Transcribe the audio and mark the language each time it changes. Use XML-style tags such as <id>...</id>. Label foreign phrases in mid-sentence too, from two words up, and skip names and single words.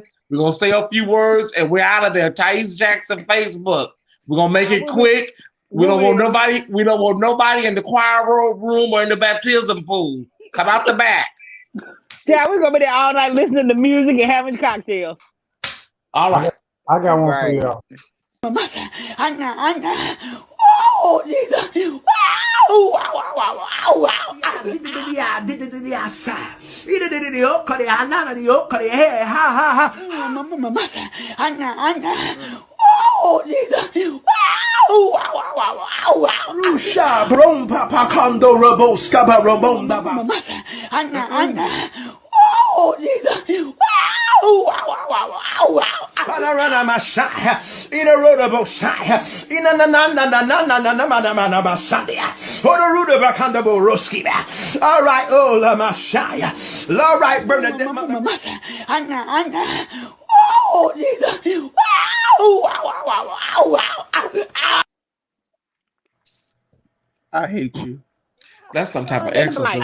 <en>We're gonna say a few words and we're out of there. Thais Jackson Facebook. We're gonna make it quick. We don't want nobody. We don't want nobody in the choir room or in the baptism pool. Come out the back. Yeah, we're gonna be there all night listening to music and having cocktails. All right. I got one for y'all. Oh, Jesus. Wow, wow, wow, wow, wow. Oh, Jesus. Wow, wow, wow, wow, wow. Rusha brompa pakando roboska barobonda bas. Oh, Jesus. Wow, wow, wow, wow, wow. Palarana mashaya. In a rodabo shaya. In a na basadia. Honoruda bakanda boroski. All right, oh la mashaya. All right, Bernadette. Oh, Jesus. Wow, wow, wow, wow, wow. I hate you. That's some type of exorcism.</en>